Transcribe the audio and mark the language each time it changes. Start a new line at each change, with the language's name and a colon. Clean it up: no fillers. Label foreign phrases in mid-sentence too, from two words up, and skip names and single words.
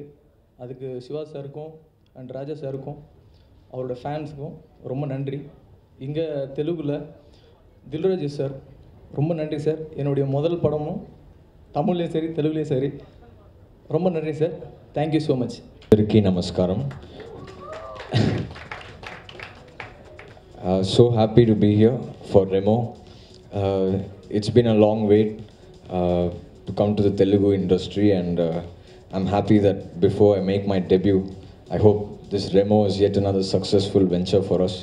Tamil: அதுக்கு சிவா சாருக்கும் அண்ட் ராஜா சாருக்கும் அவரோட ஃபேன்ஸுக்கும் ரொம்ப நன்றி. இங்கே தெலுங்குல தில்ராஜு சார் ரொம்ப நன்றி சார். என்னுடைய முதல் படமும் தமிழ்லேயும் சரி தெலுங்குலேயும் சரி. ரொம்ப நன்றி சார்.
English: Thank you so much.
Telugu: అందరికీ నమస్కారం.
English: So happy to be here for Remo. It's been a long wait to come to the Telugu industry, and I'm happy that before I make my debut, I hope this Remo is yet another successful venture for us.